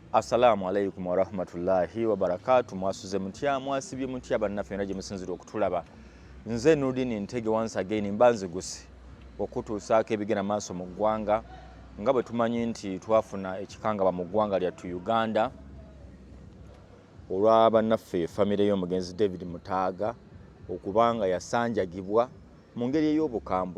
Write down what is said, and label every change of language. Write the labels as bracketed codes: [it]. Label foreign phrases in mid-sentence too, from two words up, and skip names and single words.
[ar] السلام عليكم ورحمة الله وبركاته. [lg] Mwasuze mutya mwasibye mutya bannaffe naje musinzira okutulaba. Nze Nudini Ntege [en] once again [lg] mbanze gusi okutuusaako ebigenda maaso mu ggwanga nga bwe tumanyi nti twafuna ekikangaba mu ggwanga lyattu Uganda olwa bannaffe famire y'omugenzi David Mutaaga okubanga yasanjagibwa mu ngeri ey'obukambwe.